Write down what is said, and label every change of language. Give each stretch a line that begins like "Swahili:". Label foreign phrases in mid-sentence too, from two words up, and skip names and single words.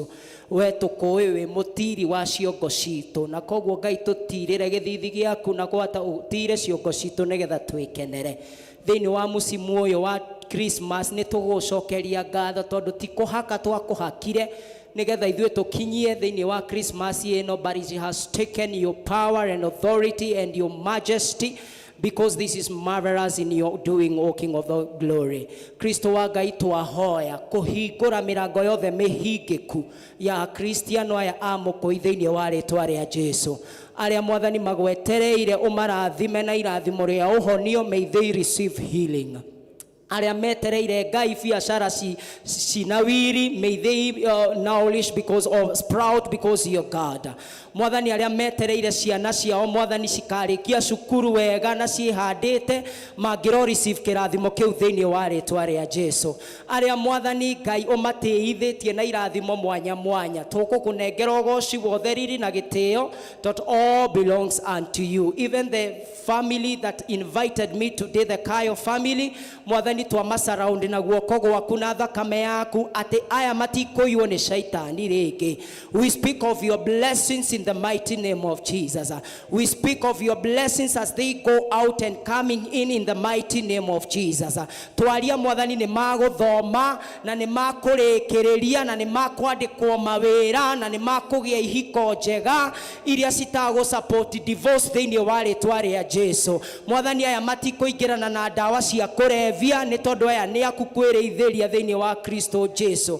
Kikuyu: We tũkũĩ wĩ mũtiri wa ciongo citũ, na koguo Ngai tũtirĩre gĩthithi gĩaku na gwata ũtire ciongo citũ nĩgetha twĩkenere thĩinĩ wa mũcimu ũyũ wa Christmas. Nĩ tũgũcokeria ngatho tondũ ti kũhaka twakũhakire nĩgetha ithuĩ tũkinyie thĩinĩ wa Christmas ĩno,
English: but it has taken your power and authority and your majesty, because this is marvelous in your doing, O King of the glory.
Kikuyu: Kristo wa Ngai twahoya kũhingũra mĩrango yothe mĩhingĩku ya Kristiano aya a mũkũi thĩinĩ wa rĩtwa rĩa Jesu. Arĩa Mwathani magwetereire ũmarathime na irathimo rĩa ũhonio,
English: may they receive healing.
Kikuyu: Arĩa metereire Ngai biacara cinawiri,
English: may they nourish because of sprout because you're God.
Kikuyu: Mwathani arĩa metereire ciana ciao Mwathani cikarĩkia cukuru wega na ciĩhandĩte mangĩro receive kĩrathimo kĩu thĩinĩ wa rĩtwa rĩa Jesu. Arĩa Mwathani Ngai ũmatĩithĩtie na irathimo mwanya mwanya, tũgũkũnengera ũgooci wothe riri na gĩtĩo,
English: that all belongs unto you. Even the family that invited me today, the Kayo family,
Kikuyu: Mwathani twamasurround na guoko gwaku na thakame yaku atĩ aya matikũiywo nĩ shaitani rĩngĩ.
English: We speak of your blessings in the mighty name of Jesus. We speak of your blessings as they go out and coming in the mighty name of Jesus.
Kikuyu: Twaria Mwathani nĩ magũthoma na nĩ makũrĩkĩrĩria na nĩ makwandĩkwo mawĩra na nĩ makũgĩa ihiko njega iria citagũ
English: support divorce
Kikuyu: thĩinĩ wa rĩtwa rĩa Jesu. Mwathani aya matikũingĩrana na ndawa cia kũrevia nĩ tondũ aya nĩ aku kwĩrĩithĩria thĩinĩ wa Kristo Jesu.